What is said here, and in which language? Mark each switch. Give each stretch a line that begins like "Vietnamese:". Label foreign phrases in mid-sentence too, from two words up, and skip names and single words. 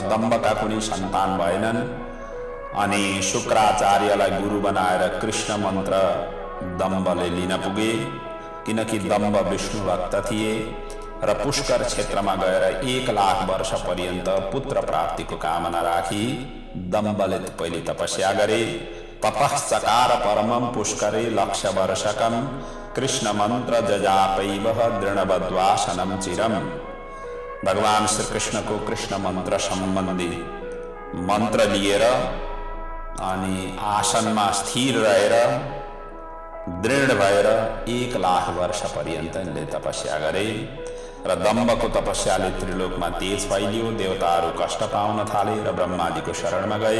Nepali: दम्बका कुनै सन्तान भएनन् अनि शुक्राचार्यलाई गुरु बनाएर कृष्ण मन्त्र दम्बले लिन पुगे, किनकि दम्ब विष्णु भक्त थिए र पुष्कर क्षेत्रमा गएर 1 लाख वर्ष पर्यन्त पुत्र प्राप्तिको कामना राखी दम्बले पहिले तपस्या गरे।
Sanskrit: तपश्चकार परमं पुष्करे लक्ष्य वर्षकं कृष्ण मन्त्र जजापैव दृढबद्वासनं चिरम।
Hindi: भगवान श्री कृष्ण को कृष्ण मंत्र संबंधी मंत्र
Nepali: लिएर अनि आसनमा स्थिर रहेर दृढ भएर 1 लाख वर्ष पर्यन्त तपस्या गरे र दम्बको तपस्याले त्रिलोकमा तेज फैलियो। देवताहरू कष्ट पाउन थाले र ब्रह्माजीको शरणमा गए।